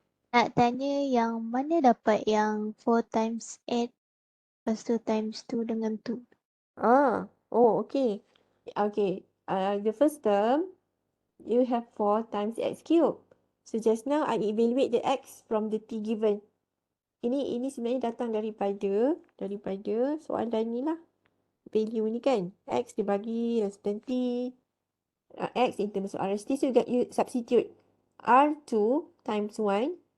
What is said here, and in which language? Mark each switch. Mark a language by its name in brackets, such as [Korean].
[Malay] nak tanya yang mana dapat yang 4 times 8 lepas tu times 2 dengan 2? [English] Okay. Okay. The first term, you have 4 times x cube. So just now I evaluate the x from the t given. [Malay] Ini sebenarnya datang daripada soalan ni lah. Value ni kan. X dibagi less than t. [English] X in terms of RST. So you substitute. R2 times 1.